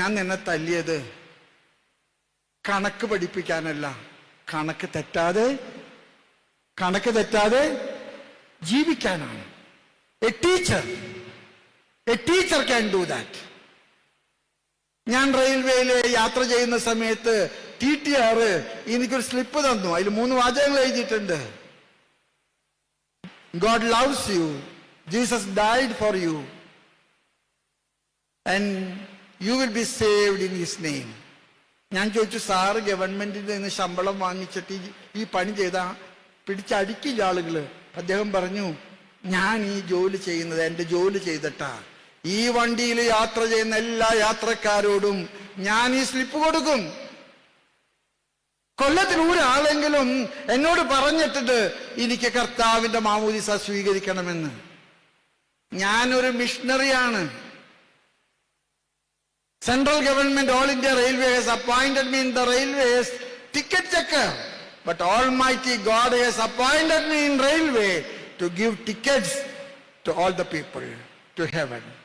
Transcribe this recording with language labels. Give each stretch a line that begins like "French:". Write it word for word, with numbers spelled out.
Malayalam: ഞാൻ നിന്നെ തല്ലിയത് കണക്ക് പഠിപ്പിക്കാനല്ല, കണക്ക് തെറ്റാതെ കണക്ക് തെറ്റാതെ ജീവിക്കാനാണ്.
English: A teacher a teacher can do that.
Malayalam: ഞാൻ റെയിൽവേയിൽ യാത്ര ചെയ്യുന്ന സമയത്ത് ടി ടി ആർ എനിക്കൊരു സ്ലിപ്പ് തന്നു. അതിൽ മൂന്ന് വാചകങ്ങൾ എഴുതിയിട്ടുണ്ട്:
English: God loves you, Jesus died for you, and you will be saved in his name.
Malayalam: ഞാൻ ചോദിച്ചു, സാറ് ഗവൺമെന്റിന്റെ നിന്ന് ശമ്പളം വാങ്ങിച്ചിട്ട് ഈ പണി ചെയ്താ പിടിച്ചടിക്കില്ല ആളുകള്. അദ്ദേഹം പറഞ്ഞു, ഞാൻ ഈ ജോലി ചെയ്യുന്നത് എൻ്റെ ജോലി ചെയ്തിട്ടാ. ഈ വണ്ടിയിൽ യാത്ര ചെയ്യുന്ന എല്ലാ യാത്രക്കാരോടും ഞാൻ ഈ സ്ലിപ്പ് കൊടുക്കും. കൊല്ലത്തിൽ ഒരാളെങ്കിലും എന്നോട് പറഞ്ഞിട്ടുണ്ട് എനിക്ക് കർത്താവിന്റെ മാമോദിസ സ്വീകരിക്കണമെന്ന്. ഞാനൊരു മിഷണറിയാണ്.
English: Central government, all India Railway has appointed me in the railways ticket checker, but Almighty God has appointed me in railway to give tickets to all the people to heaven.